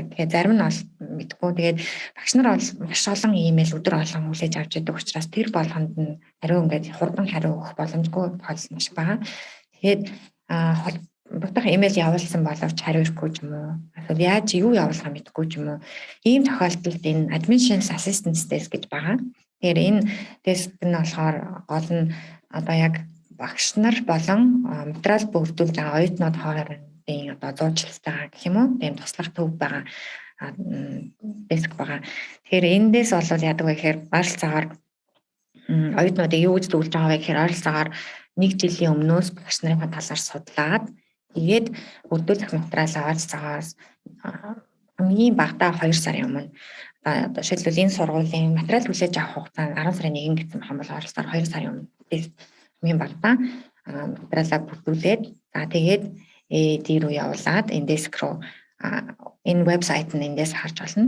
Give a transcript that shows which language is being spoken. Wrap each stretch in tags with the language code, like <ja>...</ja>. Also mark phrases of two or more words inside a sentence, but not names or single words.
<mn>Тэгэхээр зарим нь бол мэдгүй. Тэгээд багш нар бол маш олон имэйл өдөр болгон хүлээж авч байдаг учраас тэр болгонд нь хариу ингээ хурдан хариу өгөх боломжгүй тохиолдол маш бага. Тэгээд холбогдох имэйл явуулсан боловч хариу ирэхгүй ч юм уу. Эсвэл яаж юу явуулахаа мэдгүй ч юм уу. Ийм тохиолдолд энэ</mn> <en>admissions assistance test</en> <mn>гэж байгаа. Тэгэхээр энэ тест нь болохоор гол нь одоо яг багш нар болон материал бүрдүүлж байгаа оюутнууд хоорондын одоо зуучилттай гэх юм уу тийм туслах төв байгаа деск байгаа. Тэгэхээр эндээс бол яадаг вэ гэхээр ойролцоогоор оюутнуудыг юу гэж зөвлөж байгаа вэ гэхээр ойролцоогоор 1 жилийн өмнөөс багш нарын талаар судлаад тэгээд бүрдүүлэх материалаа ойролцоогоос хамгийн багадаа 2 сарын өмнө одоо жишээлбэл энэ сургуулийн материал хүлээж авах хугацаа 10 сарын 1 гэсэн юм бол ойролцоогоор 2 сарын өмнө хамгийн багадаа материалаа бүрдүүлээд за тэгээд дээр рүү явуулаад энэ деск руу энэ вебсайт нь эндээс харж болно.</mn>